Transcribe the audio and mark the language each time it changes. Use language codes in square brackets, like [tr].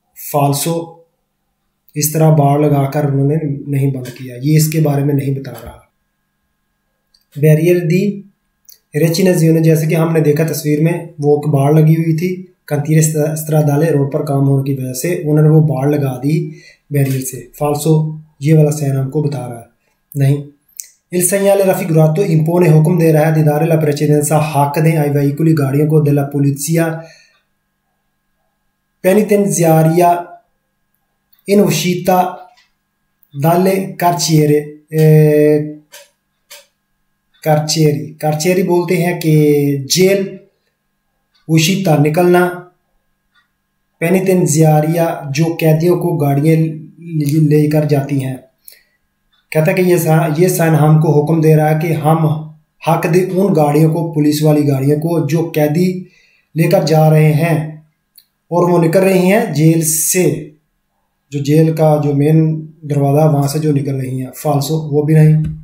[hi] फाल्सो, इस तरह बाड़ लगाकर उन्होंने नहीं बंद किया, ये इसके बारे में नहीं बता रहा। बैरियर दी रेचिनाज़ियोने, जैसे कि हमने देखा तस्वीर में, वो बाड़ लगी हुई थी कंतीरे स्ट्रादाले, रोड पर काम होने की वजह से उन्होंने वो बाड़ लगा दी बैरियर से। फाल्सो, ये वाला साइन हमको बता रहा है नहीं। [it] Il segnale raffigurato impone, [hi] हुक्म दे रहा है, [it] di dare la precedenza, [hi] हक दें [it] ai veicoli, [hi] गाड़ियों को, [it] della polizia penitenziaria in uscita dalle carcere, [hi] कारचेरी, कारचेरी बोलते हैं कि जेल, उशिता निकलना, पेनिटेंशियारिया जो कैदियों को गाड़ियाँ लेकर जाती हैं। कहता है कि ये साइन हमको हुक्म दे रहा है कि हम हक दे उन गाड़ियों को, पुलिस वाली गाड़ियों को जो कैदी लेकर जा रहे हैं और वो निकल रही हैं जेल से, जो जेल का जो मेन दरवाज़ा वहाँ से जो निकल रही हैं, फाल्सो वो भी नहीं।